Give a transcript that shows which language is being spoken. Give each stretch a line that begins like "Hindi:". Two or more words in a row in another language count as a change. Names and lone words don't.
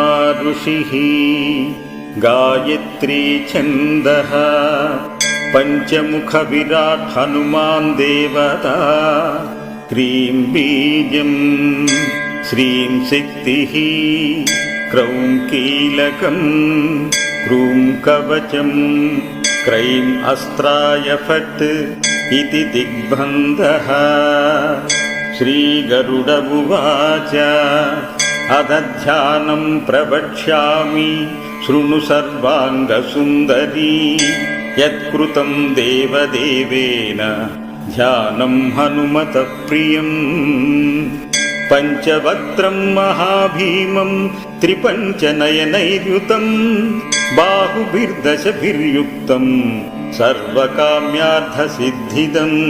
Sanskrit: ఋషిః గాయత్రీ ఛందః పంచముఖ విరాట్ హనుమాన్ దేవతా క్రీం బీజం శ్రీం శక్తిః క్రౌం కీలకం క్రూం కవచం క్రైం అస్త్రాయ ఫట్ इति दिग्बन्धः। श्रीगरुड उवाच अथ ध्यानं प्रवक्ष्यामि शृणु सर्वाङ्गसुन्दरी यत्कृतं देवदेवेन ध्यानं हनुमतः प्रियम् पंचवक्त्रं महाभीमं त्रिपञ्चनयनैर्युतं बाहुभिर्दशभिर्युक्तं सर्वकाम्यार्थसिद्धिदम्।